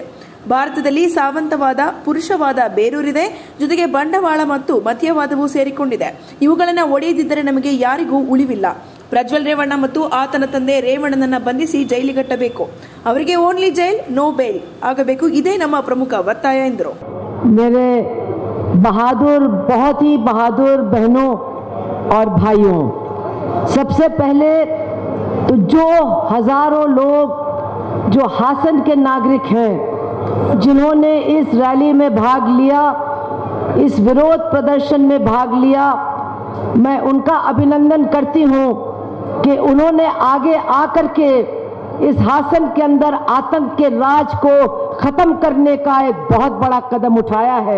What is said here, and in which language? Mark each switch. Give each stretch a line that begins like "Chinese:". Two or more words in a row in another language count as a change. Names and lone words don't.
Kannada: ಭಾರತದಲ್ಲಿ ಸಾವಂತವಾದ, ಪುರುಷವಾದ ಬೇರೂರಿದೆ, ಜೊತೆಗೆ ಬಂಡವಾಳ ಮತ್ತು ಮತೀಯವಾದವೂ ಸೇರಿಕೊಂಡಿದೆ. ಇವುಗಳನ್ನು ಒಡೆಯದಿದ್ದರೆ ನಮಗೆ ಯಾರಿಗೂ ಉಳಿವಿಲ್ಲ. ಪ್ರಜ್ವಲ್ ರೇವಣ್ಣ ಮತ್ತು ಆತನ ತಂದೆ ರೇವಣ್ಣನನ್ನ ಬಂಧಿಸಿ ಜೈಲಿಗಟ್ಟಬೇಕು. ಅವರಿಗೆ
English: only jail, no bail
Kannada: ಆಗಬೇಕು. ಇದೇ ನಮ್ಮ ಪ್ರಮುಖ ಒತ್ತಾಯ ಎಂದರು.
Hindi: मेरे बहादुर, बहुत ही बहादुर बहनों और भाइयों, सबसे पहले तो जो हजारों लोग जो हासन के नागरिक हैं, जिन्होंने इस रैली में भाग लिया, इस विरोध प्रदर्शन में भाग लिया, मैं उनका अभिनंदन करती हूं कि उन्होंने आगे आकर के इस हासन के अंदर आतंक के राज को ख़त्म करने का एक बहुत बड़ा कदम उठाया है।